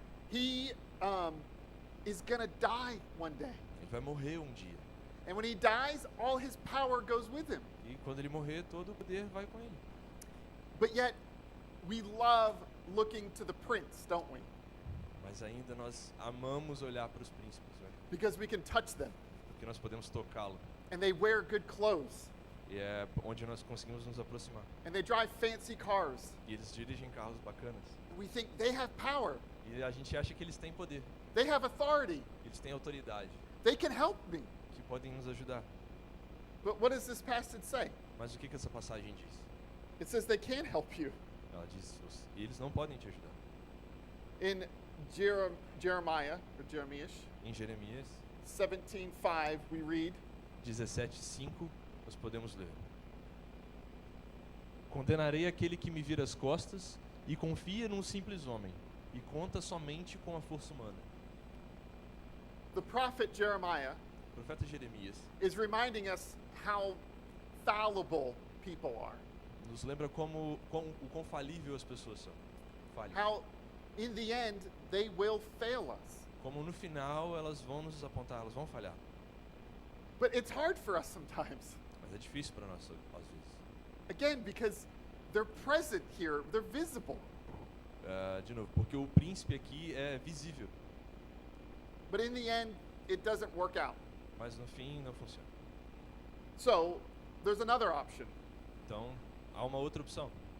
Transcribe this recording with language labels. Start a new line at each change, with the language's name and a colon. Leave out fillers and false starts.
English: He is going to die one day.
Portuguese: Ele vai morrer um dia.
English: And when he dies, all his power goes with him.
Portuguese: E quando ele morrer, todo o poder vai com ele.
English: But yet, we love looking to the prince, don't we?
Portuguese: Mas ainda nós amamos olhar para os príncipes, né?
English: Because we can touch them.
Portuguese: Porque nós podemos tocá-lo.
English: And they wear good clothes.
Portuguese: E é onde nós conseguimos nos aproximar.
English: And they drive fancy cars.
Portuguese: E eles dirigem carros bacanas.
English: And we think they have power.
Portuguese: E a gente acha que eles têm poder.
English: They have authority.
Portuguese: Eles têm autoridade.
English: They can help me.
Portuguese: Que podem nos ajudar.
English: But what does this passage say?
Portuguese: Mas o que essa passagem diz?
English: It says they can't help you.
Portuguese: Ela diz, eles não podem te ajudar.
English: In Jeremiah, or Jeremiah,
Portuguese: Em Jeremias
English: 17:5, we read,
Portuguese: 17:5, nós podemos ler: Condenarei aquele que me vira as costas e confia num simples homem e conta somente com a força humana.
English: the prophet Jeremiah
Portuguese: O profeta Jeremias
English: is reminding us how fallible people are.
Portuguese: nos lembra o quão falível as pessoas são. Falham.
English: How, in the end, they will fail us.
Portuguese: Como no final elas vão nos apontar, elas vão falhar.
English: But it's hard for us sometimes.
Portuguese: Mas é difícil para nós às vezes.
English: Again, because they're present here, they're visible.
Portuguese: De novo, porque o príncipe aqui é visível,
English: But in the end, it doesn't work out.
Portuguese: mas no fim não funciona.
English: So, there's another option.
Portuguese: Então, há uma outra opção.